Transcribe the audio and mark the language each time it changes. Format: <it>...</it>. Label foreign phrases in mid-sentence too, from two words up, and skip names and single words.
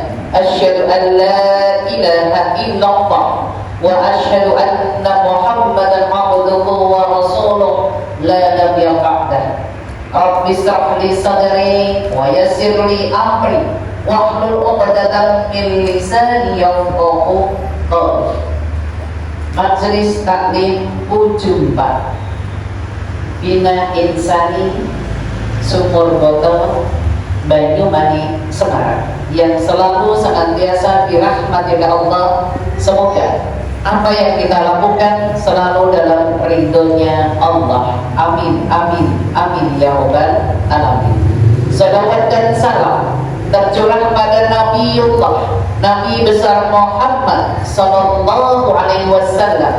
<ar>أشهد أن لا إله إلا الله وأشهد أن محمدا عبده ورسوله لا نبي بعده. رب اشرح لي صدري ويسر لي أمري واحلل عقدة من لساني يفقهوا قولي.</ar> <id>Majelis Taklim Ujumpa Bina Insani Sumur Botol Banyumanik Semarang yang selalu senantiasa dirahmati oleh Allah. Semoga apa yang kita lakukan selalu dalam ridhonya Allah.</id> <ar>Amin, amin, amin يا رب العالمين.</ar> <id>Salawat dan salam tercurah pada Nabiullah Nabi besar Muhammad</id> <ar>صلى الله عليه وسلم.</ar>